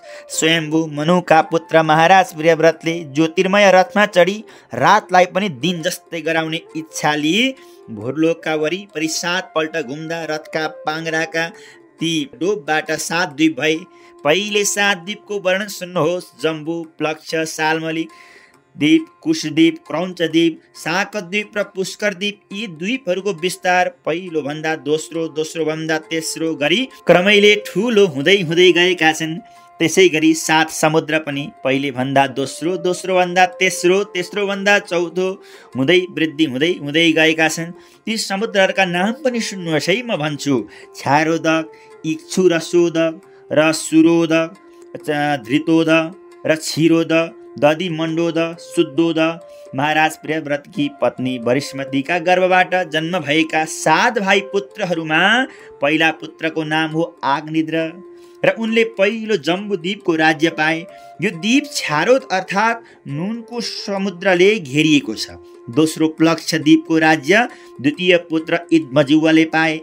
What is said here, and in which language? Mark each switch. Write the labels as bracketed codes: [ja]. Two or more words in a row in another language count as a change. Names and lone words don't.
[ne] स्वयम्भू मनुका पुत्र महाराज प्रियव्रतले ज्योतिर्मय रथमा चढी रातलाई पनि दिन जस्तै गराउने इच्छा लिए भूरलोकका वरिपरि 7 पल्ट घुम्दा रथका पाङ्राका ती डोबबाट 7 द्वीप भए। पहिले 7 द्वीपको वर्णन सुन्नुहोस्। जम्बू, प्लक्ष, सालमली द्वीप, कुशद्वीप, क्रौञ्चद्वीप, शाकद्वीप र पुष्करद्वीप यी द्वीपहरूको विस्तार पहिलो भन्दा दोस्रो, दोस्रो भन्दा तेस्रो गरी क्रमैले ठुलो हुँदै हुँदै गएका छन्। त्यसै गरी 7 समुद्र पनि पहिले भन्दा दोस्रो, दोस्रो भन्दा तेस्रो, तेस्रो भन्दा चौथो हुँदै वृद्धि हुँदै हुँदै गएका छन्। ती समुद्रहरूका नाम पनि सुन्नुहोस् है, म भन्छु। छारोदक, इक्षुरसोदक र सुरोदक, धृतोद र क्षीरोद, दधि मण्डोद, शुद्धोद। महाराज प्रियव्रतकी पत्नी वरिष्मतीका गर्भबाट जन्म भएका 7 भाइ पुत्रहरूमा पहिला पुत्रको नाम हो आग्निद्र र उनले पहिलो जम्बू द्वीपको राज्य पाए। यो द्वीप छारोद अर्थात् नुनको समुद्रले घेरिएको छ। दोस्रो प्लक्ष द्वीपको राज्य द्वितीय पुत्र इद्मजुवाले पाए।